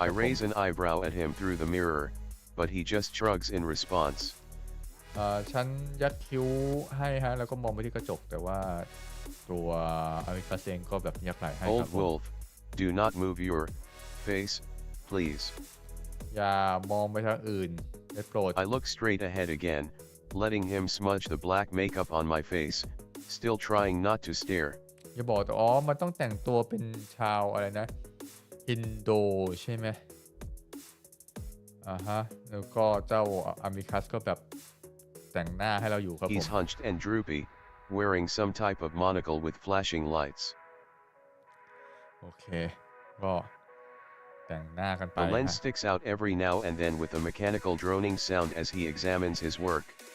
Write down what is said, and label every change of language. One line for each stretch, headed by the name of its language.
English: I raise an eyebrow at him through the mirror, but he just shrugs in response.
Thai: ฉันยักคิ้วให้ฮะแล้วก็มองไปที่กระจกแต่ว่าตัวอามิคัสเองก็แบบยักไหล่ให้ครับ
English: Old wolf, do not move your face, please.
Thai: อย่ามองไปทางอื่นได้โปรด
English: I look straight ahead again, letting him smudge the black makeup on my face, still trying not to stare.
Thai: อย่าบอกแต่มันต้องแต่งตัวเป็นชาวอะไรนะอินโดใช่ไหมแล้วก็เจ้าอามิคัสก็แบบแต่งหน้าให้เราอยู่ครับผม
English: He's hunched and droopy, wearing some type of monocle with flashing lights.
Thai: โอเคก็แต่งหน้ากันไป
English: The lens sticks out every now and then with a mechanical droning sound as he examines his work.